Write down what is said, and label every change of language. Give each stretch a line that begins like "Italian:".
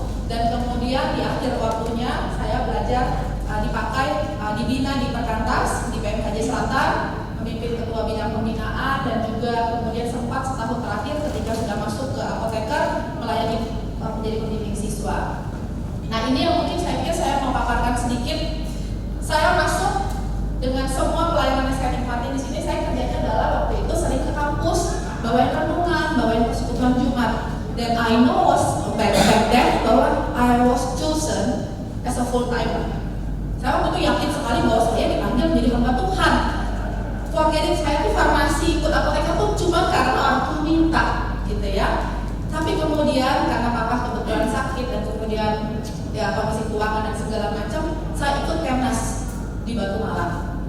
Indonesian: Dan kemudian di akhir waktunya saya belajar dipakai, dibina di Perkantas, di PMKJ Selatan, memimpin ketua bidang pembinaan, dan juga kemudian sempat setahun terakhir ketika sudah masuk ke apoteker melayani menjadi pembimbing siswa. Nah, ini yang mungkin saya pikir saya mau paparkan sedikit. Saya masuk dengan semua pelayanan yang saya nikmati di sini. Saya kerjanya adalah waktu itu sering ke kampus, bawain renungan, bawain persekutuan Jumat.
English: Dan I know back then
Indonesian: bahwa
English: I was chosen as a full timer.
Indonesian: Saya waktu itu yakin sekali bahwa saya dipanggil menjadi hamba Tuhan. Forgetting saya tuh farmasi, ikut apoteker tuh cuma karena orang tua minta, gitu ya. Tapi kemudian karena papa kebetulan sakit dan kemudian ya kondisi keuangan dan segala macam, saya ikut Kemnas di Batu Malang.